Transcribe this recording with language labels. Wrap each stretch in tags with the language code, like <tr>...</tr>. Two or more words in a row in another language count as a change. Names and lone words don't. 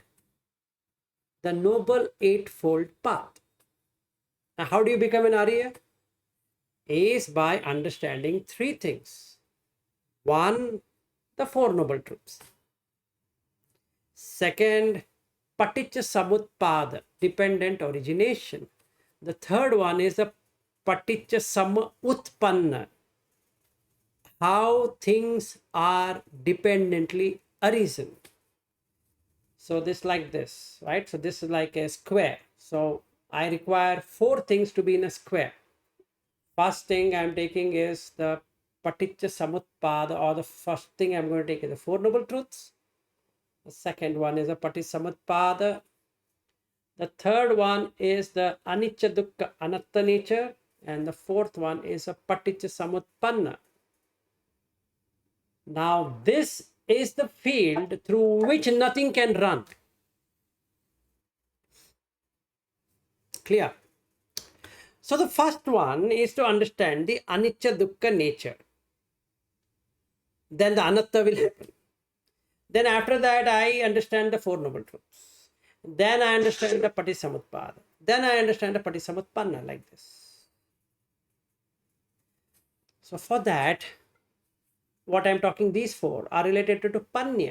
<en>The noble eightfold path. Now, how do you become an Ariya? Is by understanding 3 things. 1, the 4 noble truths. Second,</en> <pi>paticca samutpada,</pi> <en>dependent origination. The third one is the</en> <pi>paticca samutpanna,</pi> <en>how things are dependently arisen. So this like this, right? So this is like a square. So I require 4 things to be in a square. First thing I'm taking is the</en> <pi>paticca samutpada,</pi> <en>or the first thing I'm going to take is the 4 noble truths. The second one is a patisamutpada. The third one is the</en> <pi>anicca dukkha anatta</pi> <en>nature. And the fourth one is a paticca samutpanna. Now this is the field through which nothing can run. Clear? So the first one is to understand the</en> <pi>anicca dukkha</pi> <en>nature. Then the anatta will happen. Then after that, I understand the 4 noble truths. Then I understand the patisamutpada. Then I understand the patisamutpanna, like this. So for that, what I'm talking, these 4 are related to panya.</en>